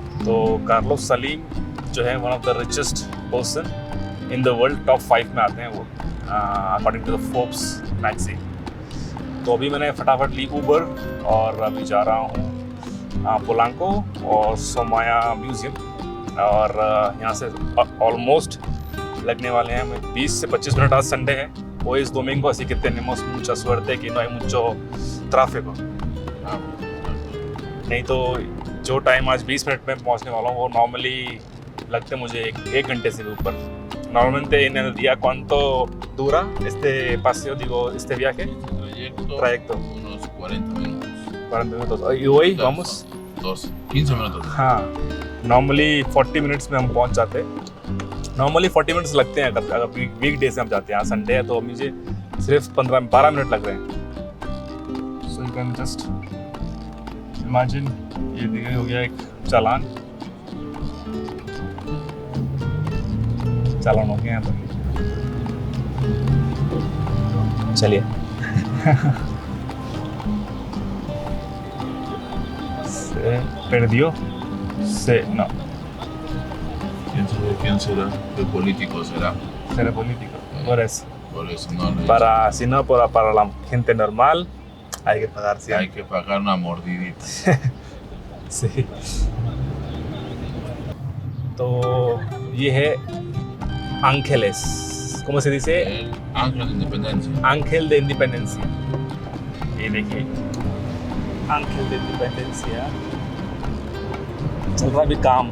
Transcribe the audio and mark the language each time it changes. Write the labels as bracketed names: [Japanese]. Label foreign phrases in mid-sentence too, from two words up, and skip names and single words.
[Hindi] तो कार्लोस सालीम जो है [English] one of the richest person in the world, [Hindi] टॉप 5 में आते हैं वो, [English] according to the Forbes magazine. [Hindi] तो अभी मैंने फटाफट ली उबर और अभी जा रहा हूँ पोलांको और सोमाया म्यूज़ियम। और यहाँ से ऑलमोस्ट लगने वाले हैं 20 से 25 मिनट। आज संडे है, [Spanish] hoy es domingo, así que tenemos mucha suerte que no hay mucho tráfico। [Hindi] नहीं तो जो टाइम आज 20 मिनट में पहुँचने वाला हूँ वो नॉर्मली लगते मुझे एक घंटे से भी ऊपर। [Spanish] Normalmente en el día, ¿cuánto dura este paseo, digo, este viaje? Trayecto. Unos 40 minutos. 40 minutos. ¿Y hoy vamos? 15 minutos. [Hindi] हाँ, नॉर्मली 40 मिनट्स में हम पहुंच जाते हैं। नॉर्मली 40 मिनट्स लगते हैं अगर [English] week day [Hindi] से हम जाते हैं। यहाँ संडे है तो मुझे सिर्फ 12 मिनट लग रहे हैं। [English] so you can just imagine, [Hindi] ये देखिए हो गया एक चालान हो गया यहाँ पर। [Spanish] चलिए se perdió, no. ¿Quién será? ¿Qué político será? Será político, por eso. Por eso no le Para, si no, para la gente normal hay que pagar hay 100. que pagar una mordidita. Sí. [Hindi] तो ये है Ángeles, [Spanish] ¿cómo se dice? El Ángel de Independencia. Ángel de Independencia. [Hindi] ये देखिए Ángel de Independencia चल रहा है अभी काम।